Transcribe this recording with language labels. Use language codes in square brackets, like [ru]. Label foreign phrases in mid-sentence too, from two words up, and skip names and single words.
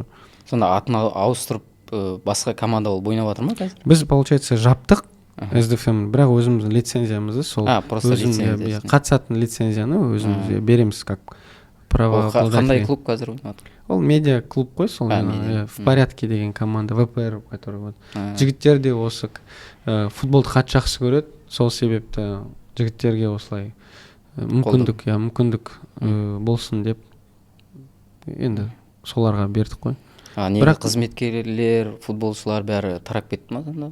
[kk] Сонда атын ауыстырып басқа команда болып ойнап жатыр ма қазір? Біз получается жаптық SDFM, бірақ өзіміздің лицензиямызды сол өзімізге қатысатын лицензияны өзімізге береміз [ru] как право. [kk] Қандай клуб қазір ойнап жатыр? Ол медиа клуб қой, сол в порядке деген команда, ВПР, [ru] который вот. [kk] Жігіттер де осы футболды қатты жақсы көреді, сол себепті жігіттерге осылай мүмкіндік болсын деп енді соларға бердік қой. Бірақ қызметкерлер, футболшылар бәрі тарап кетті ма сонда?